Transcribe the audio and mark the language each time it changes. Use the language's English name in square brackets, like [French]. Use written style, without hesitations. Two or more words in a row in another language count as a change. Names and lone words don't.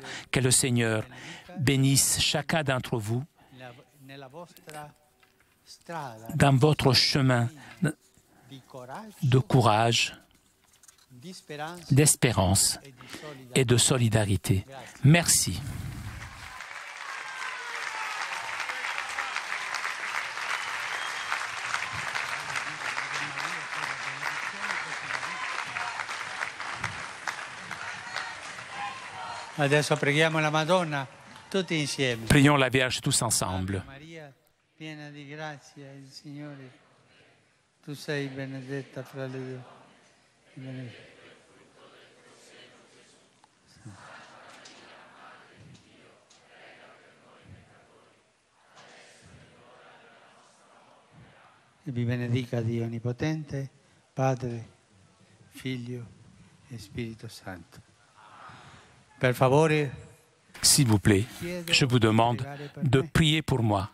[French] Que le Seigneur bénisse chacun d'entre vous dans votre chemin de courage, d'espérance et de solidarité. Merci. [Italian] Adesso preghiamo la Madonna tutti insieme. [French] Prions la Vierge tous ensemble. [Italian] Maria, piena di grazia, il Signore, tu sei benedetta fra le donne. E vi benedica Dio Onnipotente, Padre, Figlio e Spirito Santo. Per favore, [French] s'il vous plaît, je vous demande de prier pour moi.